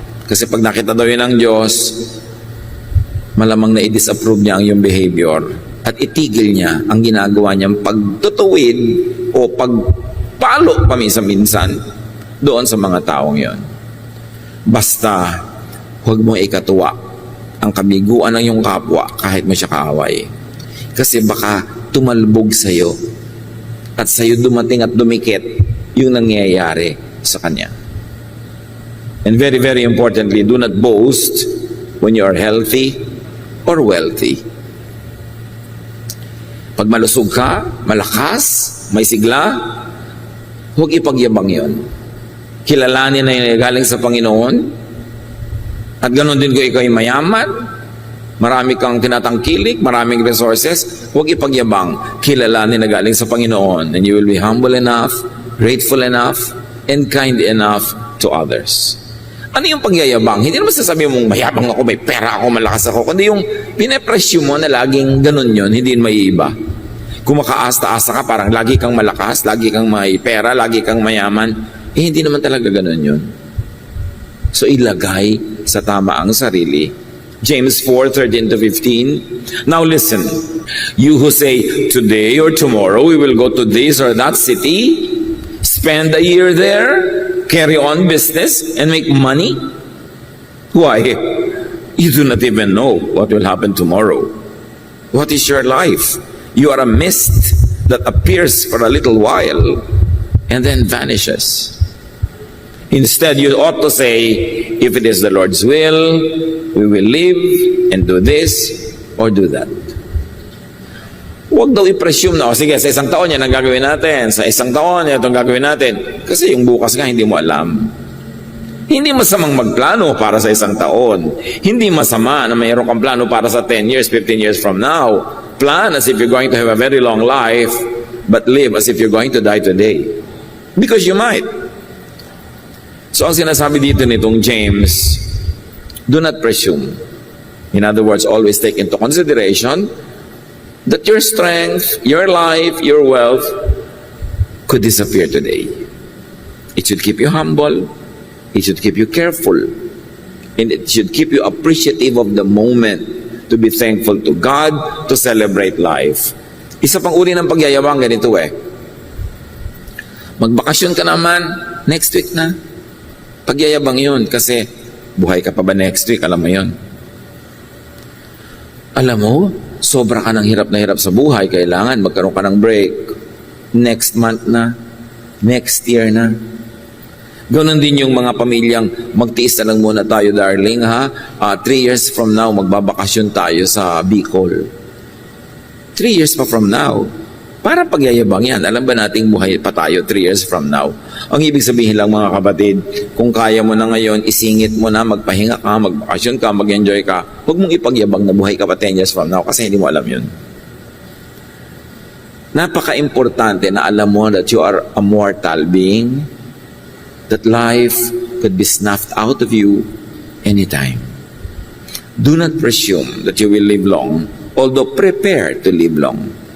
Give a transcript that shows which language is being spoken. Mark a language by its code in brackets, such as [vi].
[tl] Kasi pag nakita daw yun ng Diyos, malamang na i-disapprove niya ang iyong behavior at itigil niya ang ginagawa niyang pagtutuwid o pagpalo paminsan-minsan doon sa mga taong yon. Basta huwag mong ikatuwa ang kabiguan ng iyong kapwa kahit mo siya kaaway. Kasi baka tumalbog sa iyo at sa iyo dumating at dumikit yung nangyayari sa kanya. [en] And very, very importantly, do not boast when you are healthy or wealthy. [tl] Pag malusog ka, malakas, may sigla, huwag ipagyabang yon. Kilalanin na yun galing sa Panginoon. At ganoon din kung ikaw ay mayaman, marami kang tinatangkilik, maraming resources, huwag ipagyabang. Kilalanin na galing sa Panginoon. [en] And you will be humble enough, grateful enough, and kind enough to others. [tl] Ano yung pagyayabang? Hindi naman sasabihin mong mayabang ako, may pera ako, malakas ako. Kundi yung pinapresyo mo na laging ganun yun, hindi yun maiiba. Kung makaasta-asa ka, parang lagi kang malakas, lagi kang may pera, lagi kang mayaman, hindi naman talaga ganun yun. So ilagay sa tama ang sarili. [en] James 4:13-15. Now listen, you who say, today or tomorrow we will go to this or that city, spend a year there, carry on business, and make money? Why? You do not even know what will happen tomorrow. What is your life? You are a mist that appears for a little while and then vanishes. Instead, you ought to say, if it is the Lord's will, we will live and do this or do that. [tl] Huwag daw i-presume na, sige, sa isang taon yan ang gagawin natin, sa isang taon yan itong gagawin natin. Kasi yung bukas nga hindi mo alam. Hindi masamang magplano para sa isang taon. Hindi masama na mayroon kang plano para sa 10 years, 15 years from now. [en] Plan as if you're going to have a very long life, but live as if you're going to die today. Because you might. [tl] So ang sinasabi dito nitong James, [en] do not presume. In other words, always take into consideration that your strength, your life, your wealth could disappear today. It should keep you humble. It should keep you careful. And it should keep you appreciative of the moment, to be thankful to God, to celebrate life. [tl] Isa pang uri ng pagyayabang ganito magbakasyon ka naman, next week na. Pagyayabang yun kasi buhay ka pa ba next week? Alam mo yun. Alam mo, sobra ka ng hirap na hirap sa buhay. Kailangan magkaroon ka ng break. Next month na. Next year na. Ganon din yung mga pamilyang magtiis na lang muna tayo, darling, ha? 3 years from now, magbabakasyon tayo sa Bicol. 3 years pa from now. Para pagyayabang yan. Alam ba nating buhay pa tayo 3 years from now? Ang ibig sabihin lang mga kapatid, kung kaya mo na ngayon, isingit mo na, magpahinga ka, magbakasyon ka, mag-enjoy ka, huwag mong ipagyabang na buhay ka pa 10 years from now kasi hindi mo alam yun. Napaka-importante na alam mo [en] that you are a mortal being, that life could be snuffed out of you anytime. Do not presume that you will live long, although prepare to live long.